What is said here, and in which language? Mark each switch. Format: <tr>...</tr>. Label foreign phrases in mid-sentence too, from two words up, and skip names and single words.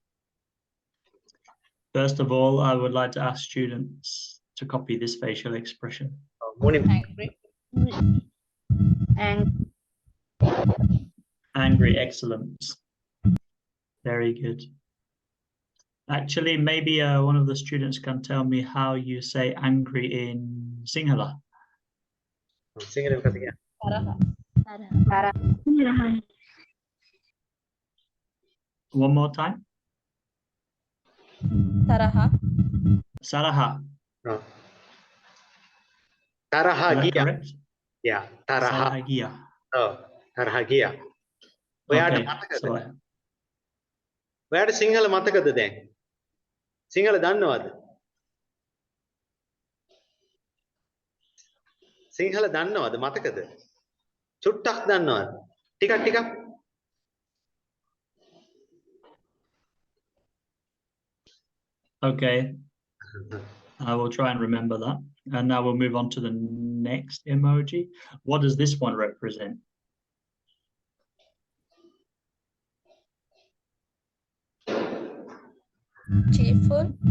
<en>First of all, I would like to ask students to copy this facial expression. Angry. Angry, excellent. Very good. Actually, maybe one of the students can tell me how you say angry in Sinhala.</en> <si>සිංහලෙන් කතා කියන්න.</si> <en>One more time.</en> <si>Taraha. Saraha. Oh. තරහා</si> <en>Is that</en> <si>ගියා.</si> <en>correct? Yeah,</en> <si>තරහා. සරහ ගියා. ඔව් තරහා ගියා. ඔයාට</si> <en>Okay,</en> <si>මතකද?</si> <en>so</en> <si>ඔයාට සිංහල මතකද දැන්? සිංහල දන්නවද? සිංහල දන්නවද මතකද? චුට්ටක් දන්නවද? ටිකක්.</si> <en>okay, I will try and remember that. And now we'll move on to the next emoji. What does this one represent? Cheerful.</en>